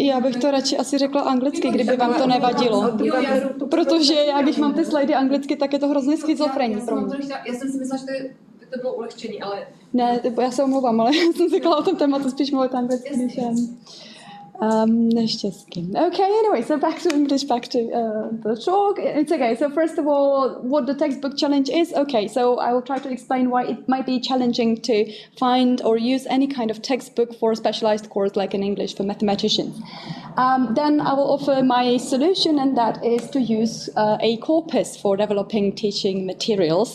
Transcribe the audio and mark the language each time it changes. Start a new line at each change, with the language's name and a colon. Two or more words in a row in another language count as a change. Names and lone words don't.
Czech: Já bych to radši asi řekla anglicky, kdyby vám to nevadilo. Protože já, když mám ty slidy anglicky, tak je to hrozně schizofrenní pro mě. Já jsem si myslela, že to bylo ulehčení, ale... Ne, já se omlouvám, ale já jsem řekla o tom tématu spíš mluvit anglicky, než neštěstí.
English: Okay, anyway, so back to English, back to the talk. It's okay. So first of all, what the textbook challenge is. Okay, so I will try to explain why it might be challenging to find or use any kind of textbook for a specialized course like in English for mathematicians. Then I will offer my solution, and that is to use a corpus for developing teaching materials.